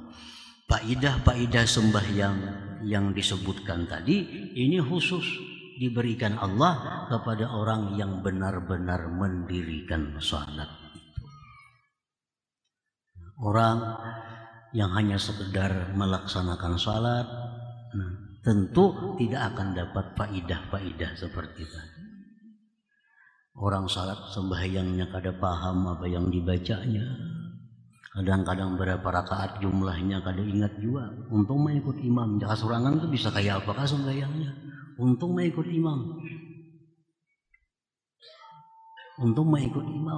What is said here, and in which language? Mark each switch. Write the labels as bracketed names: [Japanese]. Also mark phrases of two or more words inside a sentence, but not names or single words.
[Indonesian] Faidah-faidah sembahyang yang disebutkan tadi ini khusus diberikan Allah kepada orang yang benar-benar mendirikan salat itu. Orang yang hanya sekedar melaksanakan salat, tentu tidak akan dapat faidah-faidah seperti tadi. [Banjar] Orang salat sembahyangnya kada paham apa yang dibacanya. Kadang-kadang berapa rakaat jumlahnya kada ingat juga. Untung mah ikut imam. Jika sorangan tuh bisa kayak apakah sembahyangnya. Untung mah ikut imam. Untung mah ikut imam.